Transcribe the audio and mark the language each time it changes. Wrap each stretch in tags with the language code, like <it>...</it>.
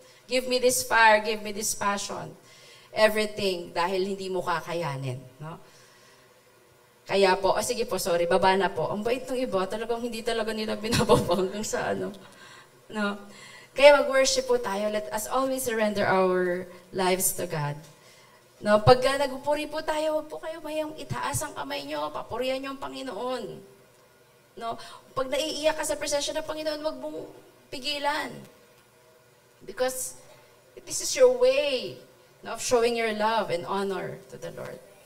<en>Give me this fire, give me this passion.</en> <tl>Everything, dahil hindi mo kakayanin. No? Kaya po, sige po, sorry, baba na po. Ang bait ng iba, talagang hindi talaga nila binababa hanggang sa ano. No? Kaya mag-worship po tayo.</tl> <en>Let us always surrender our lives to God.</en> <tl>No, pag nagpupuri po tayo, huwag po kayo mayang itaas ang kamay nyo, papurihan nyo ang Panginoon. No? Pag naiiyak ka sa presensya ng Panginoon, huwag mong pigilan.</tl> <en>Because this is your way, no, of showing your love and honor to the Lord.</en>